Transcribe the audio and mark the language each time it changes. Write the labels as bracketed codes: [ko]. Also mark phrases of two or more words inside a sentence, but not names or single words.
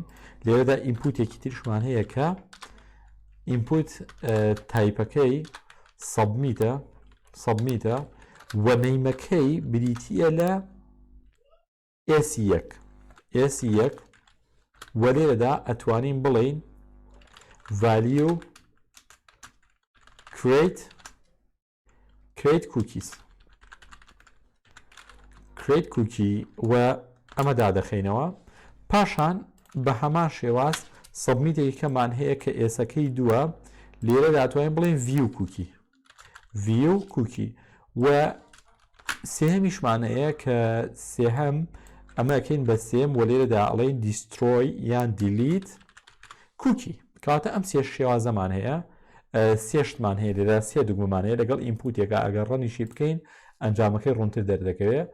[ckb] لێرەدا ئینپوتێکی تریشمان هەیە کە ئینپوت تایپەکەی سەبمیتە و نەیمەکەی بریتیە لە S1 و لێرەدا ئەتوانین بڵین [en] value create cookie [ckb] و ئەمە دادەخینەوە. پاشان بە هەمان شێواز سەبمیتێکی کەمان هەیە کە ئێسەکەی دووە لێرە داتوانین بڵین [en] view cookie [ckb] و سێهەمیشمان هەیە کە سێهەم ئەمەکەین بە سێم و لێرەدا ئەڵێن destroy یان [en] delete cookie. [ckb] کاتە ئەم سێ شێوازەمان هەیە، سێشتمان هەیە لێرە سێ دوگمەمان هەیە لەگەڵ ئینپوتێکە ئەگەر ڕەنیشی بکەین ئەنجامەکەی ڕوونتر دەردەکەوێت.